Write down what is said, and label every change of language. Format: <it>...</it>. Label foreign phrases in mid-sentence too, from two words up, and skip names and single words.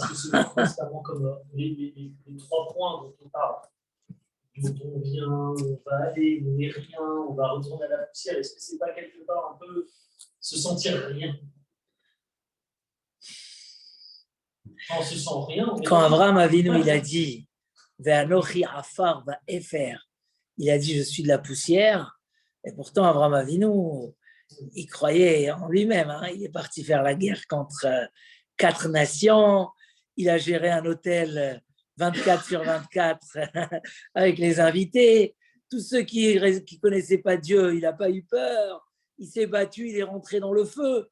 <fr>Parce que c'est constamment comme les 3 points dont on parle. D'où on vient, on va aller, on n'est rien, on va retourner à la poussière. Est-ce que c'est pas quelque part un peu se sentir rien? Quand on se sent rien, quand Abraham Avinu, il a dit</fr> <he>ואנכי עפר ואפר,</he> <fr>il a dit je suis de la poussière, et pourtant Abraham Avinu, il croyait en lui-même, hein. Il est parti faire la guerre contre 4 nations, il a géré un hôtel 24/24 avec les invités, tous ceux qui connaissaient pas Dieu, il n'a pas eu peur, il s'est battu, il est rentré dans le feu.</fr>